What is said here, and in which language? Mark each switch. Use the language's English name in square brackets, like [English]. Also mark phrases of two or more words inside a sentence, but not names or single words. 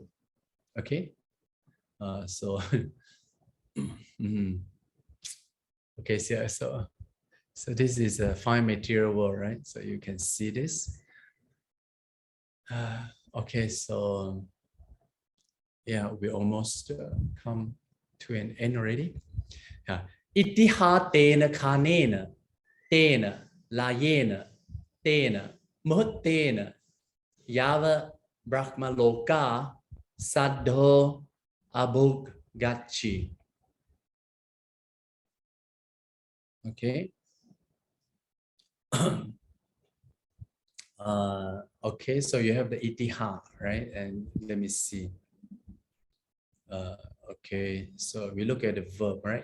[English] Okay, so okay, so this is a fine material world, right? So you can see this. Okay, so yeah, we almost come to an end already. Yeah. [Pali] Itiha tena khanena, tena layena, tena muhtena, yava brahma loka saddho abhug gachi. [English] Okay. Okay, so you have the itiha, right? And let me see. Okay, so we look at the verb, right?